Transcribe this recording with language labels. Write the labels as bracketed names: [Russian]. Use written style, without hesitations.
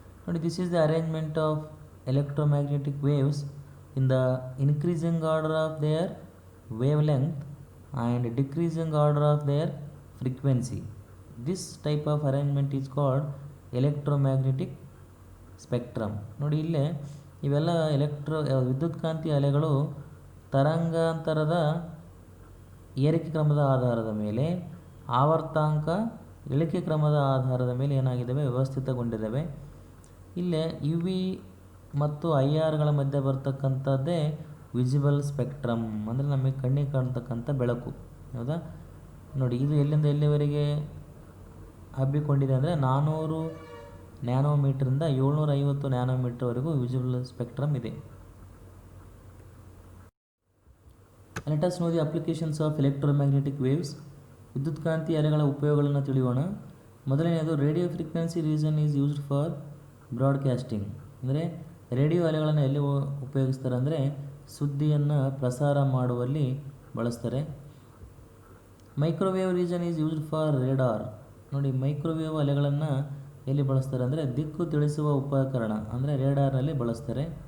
[English] This is the arrangement of electromagnetic waves in the increasing order of their wavelength and decreasing order of their frequency. This type of arrangement is called electromagnetic spectrum. [Kannada] ನೋಡಿ, ಇಲ್ಲೇ ಇವೆಲ್ಲ ವಿದ್ಯುತ್ಕಾಂತೀಯ ಅಲೆಗಳು ತರಂಗಾಂತರದ ಏರಿಕೆ ಕ್ರಮದ ಆಧಾರದ ಮೇಲೆ ಆವರ್ತಾಂಕ ಇಳಿಕೆ ಕ್ರಮದ ಆಧಾರದ ಮೇಲೆ ಏನಾಗಿದ್ದಾವೆ, ವ್ಯವಸ್ಥಿತಗೊಂಡಿದ್ದಾವೆ. ಇಲ್ಲೇ ಯು ವಿ ಮತ್ತು ಐ ಆರ್ಗಳ ಮಧ್ಯೆ ಬರ್ತಕ್ಕಂಥದ್ದೇ ವಿಸಿಬಲ್ ಸ್ಪೆಕ್ಟ್ರಮ್, ಅಂದರೆ ನಮಗೆ ಕಣ್ಣಿಗೆ ಕಾಣ್ತಕ್ಕಂಥ ಬೆಳಕು. ಹೌದಾ? ನೋಡಿ, ಇದು ಎಲ್ಲಿಂದ ಎಲ್ಲಿವರೆಗೆ ಹಬ್ಬಿಕೊಂಡಿದೆ ಅಂದರೆ 400 ನ್ಯಾನೋಮೀಟ್ರಿಂದ 750 ನ್ಯಾನೋಮೀಟರ್ವರೆಗೂ ವಿಸಿಬಲ್ ಸ್ಪೆಕ್ಟ್ರಮ್ ಇದೆ. [English] Let us know the applications of electromagnetic waves. [Kannada] ವಿದ್ಯುತ್ಕಾಂತೀಯ ಅಲೆಗಳ ಉಪಯೋಗಗಳನ್ನು ತಿಳಿಯೋಣ. ಮೊದಲನೆಯದು, [English] radio frequency region is used for [Kannada] broadcasting ಅಂದರೆ ರೇಡಿಯೋ ಅಲೆಗಳನ್ನು ಎಲ್ಲಿ ಉಪಯೋಗಿಸ್ತಾರೆ ಅಂದರೆ ಸುದ್ದಿಯನ್ನು ಪ್ರಸಾರ ಮಾಡುವಲ್ಲಿ ಬಳಸ್ತಾರೆ. [English] Microwave region is used for radar. [Kannada] ನೋಡಿ, ಮೈಕ್ರೋವೇವ್ ಅಲೆಗಳನ್ನು ಎಲ್ಲಿ ಬಳಸ್ತಾರೆ ಅಂದರೆ ದಿಕ್ಕು ತಿಳಿಸುವ ಉಪಕರಣ ಅಂದರೆ ರೇಡಾರ್ನಲ್ಲಿ ಬಳಸ್ತಾರೆ.